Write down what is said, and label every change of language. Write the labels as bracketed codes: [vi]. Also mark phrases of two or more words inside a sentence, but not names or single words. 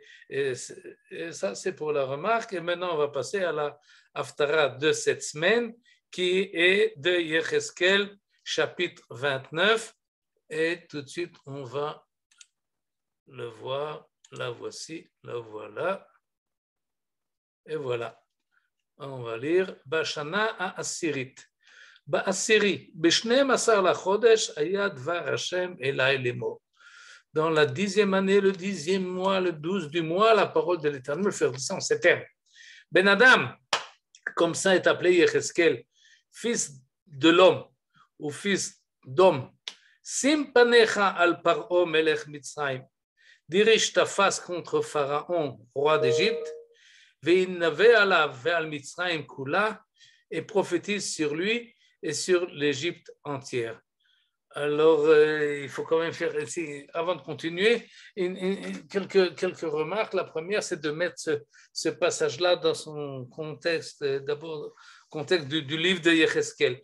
[fr] Et ça, c'est pour la remarque. Et maintenant, on va passer à la Haftara de cette semaine, qui est de Yecheskel, chapitre 29. Et tout de suite, on va le voir. La voici, la voilà. Et voilà. On va lire [he] בשנה העשירית. בעשירי בשנים עשר לחודש היה דבר השם אלי לאמור. [fr] Dans la 10e année, le 10e mois, le 12 du mois, la parole de l'Éternel me fait dire en ces termes. [he] בן אדם, [fr] comme ça est appelé Yecheskel, fils de l'homme ou fils d'homme, [he] שים פניך על פרעה מלך מצרים, [fr] dirige ta face contre Pharaon, roi d'Égypte, [he] והינבא עליו ועל מצרים כולה, [fr] et prophétise sur lui et sur l'Égypte entière. Alors, il faut quand même faire, avant de continuer, quelques remarques. La première, c'est de mettre ce passage-là dans son contexte, d'abord, contexte du livre de Yecheskel.